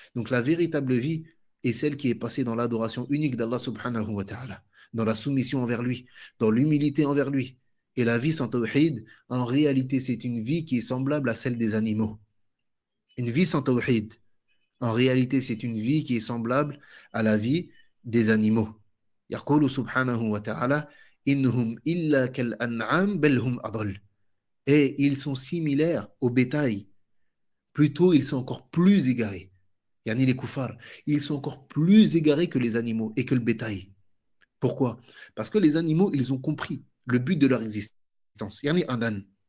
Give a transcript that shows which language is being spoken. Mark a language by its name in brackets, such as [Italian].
[French] Donc la véritable vie est celle qui est passée dans l'adoration unique d'Allah subhanahu wa ta'ala, dans la soumission envers lui, dans l'humilité envers lui, Et la vie sans tawhid, en réalité, c'est une vie qui est semblable à celle des animaux. Une vie sans tawhid, en réalité, c'est une vie qui est semblable à la vie des animaux. [Arabic] يقول سبحانه وتعالى إنهم إلا كالأنعام بل هم أضل. [French] Et ils sont similaires au bétail. Plutôt, ils sont encore plus égarés. Yani les koufars, ils sont encore plus égarés que les animaux et que le bétail. Pourquoi? Parce que les animaux, ils ont compris le but de leur existence. Yani un âne.